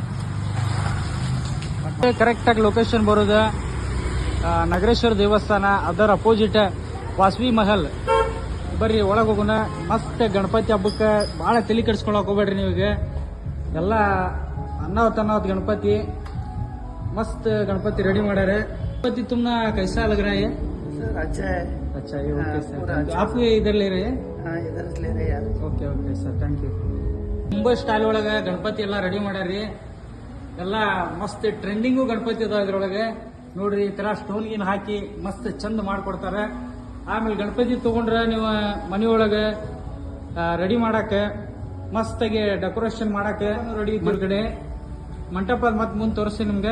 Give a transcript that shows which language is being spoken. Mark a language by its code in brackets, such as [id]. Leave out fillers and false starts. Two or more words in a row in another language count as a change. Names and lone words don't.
[kn] ಮತ್ತೆ ಕರೆಕ್ಟಾಗಿ ಲೊಕೇಶನ್ ಬರೋದು ನಗರೇಶ್ವರ ದೇವಸ್ಥಾನ, ಅದರ ಅಪೋಸಿಟ್ ವಾಸವಿ ಮಹಲ್. ಬರ್ರಿ ಒಳಗೆ ಹೋಗೋಣ. ಮಸ್ತ್ ಗಣಪತಿ ಹಬ್ಬಕ್ಕೆ ಭಾಳ ತಲೆ ಕೆಡಿಸ್ಕೊಳಕ್ ಹೋಗ್ಬೇಡ್ರಿ. ನೀವೀಗ ಎಲ್ಲ ಅನ್ನಾವತ್ ಗಣಪತಿ ಮಸ್ತ್ ಗಣಪತಿ ರೆಡಿ ಮಾಡ್ಯಾರ. [hi] गणपति तुमना कैसा लग रहा है सर? अच्छा है। अच्छा ये ओके सर, आप इधर ले रहे हैं? हाँ इधर से ले रहे हैं यार। [en] OK sir, thank you. [kn] ಮುಂಬೈ ಸ್ಟೈಲ್ ಒಳಗೆ ಗಣಪತಿ ಎಲ್ಲ ರೆಡಿ ಮಾಡ್ಯಾರ್ರಿ. ಎಲ್ಲ ಮಸ್ತ್ ಟ್ರೆಂಡಿಂಗು ಗಣಪತಿ ಅದಾವ ಇದ್ರೊಳಗೆ. ನೋಡ್ರಿ ಈ ತರ ಸ್ಟೋನ್ ಗಿನ್ ಹಾಕಿ ಮಸ್ತ್ ಚಂದ ಮಾಡ್ಕೊಡ್ತಾರೆ. ಆಮೇಲೆ ಗಣಪತಿ ತಗೊಂಡ್ರೆ ನೀವು ಮನೆಯೊಳಗೆ ರೆಡಿ ಮಾಡಕ್ಕೆ ಮಸ್ತಾಗಿ ಡೆಕೋರೇಷನ್ ಮಾಡಕ್ಕೆ ರೆಡಿ ಹೊರಗಡೆ ಮಂಟಪದ ಮತ್ತೆ ಮುಂದೆ ತೋರಿಸ್ತೀನಿ ನಿಮ್ಗೆ.